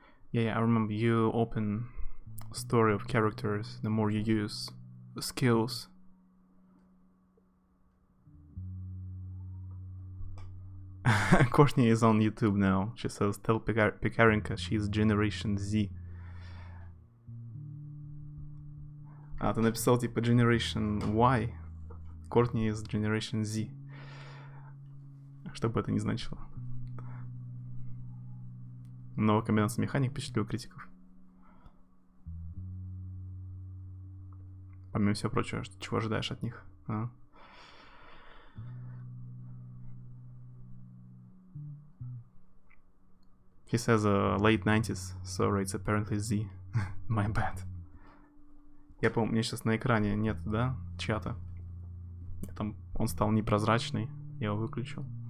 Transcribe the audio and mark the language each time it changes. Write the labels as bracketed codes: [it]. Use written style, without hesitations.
[en] Yeah, I remember you open story of characters the more you use skills. Courtney is on YouTube now. She says, tell Pekarinka she's Generation Z. [ru] А, ты написал типа Generation Y. [en] Courtney is Generation Z. [ru] Что бы это ни значило. Новая комбинация механик впечатлил критиков. Помимо всего прочего, чего ожидаешь от них? А? [en] He says late 90s, sorry, it's apparently Z. My bad. [ru] Я помню, мне сейчас на экране нет, да, чата. Там он стал непрозрачный, я его выключил.